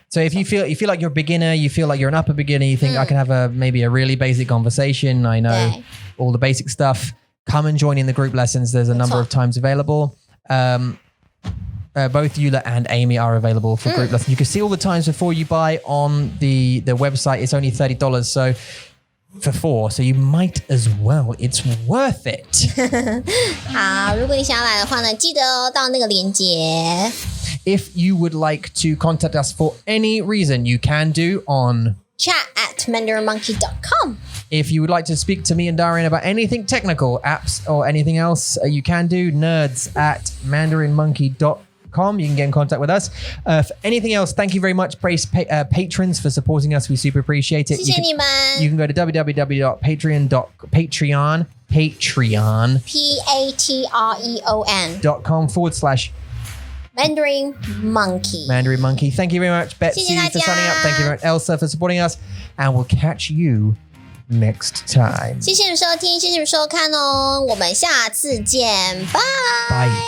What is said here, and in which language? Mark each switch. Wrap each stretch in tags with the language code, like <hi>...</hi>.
<en>So if you feel like you're a beginner, you feel like you're an upper beginner, you think I can have maybe a really basic conversation, I know all the basic stuff, come and join in the group lessons. There's a number of times available. Both Eula and Amy are available for group lessons. You can see all the times before you buy on the website. It's only $30, so for 4, so you might as well. It's worth it.</en> <zh>好，如果你想要来的话呢，记得哦，到那个链接。</zh> <en>If you would like to contact us for any reason, you can do on chat@mandarinmonkey.com. If you would like to speak to me and Darian about anything technical, apps, or anything else, you can do nerds@mandarinmonkey.com. You can get in contact with us. For anything else, thank you very much, patrons, for supporting us. We super appreciate it.</en> <zh>谢谢你们。</zh> <en>You can go to www.patreon.com Patreon.com/Mandarin Monkey. Mandarin Monkey. Thank you very much, Betsy, for signing up. Thank you very much, Elsa, for supporting us. And we'll catch you next time.</en> <zh>谢谢你们收听，谢谢你们收看哦，我们下次见，拜。</zh>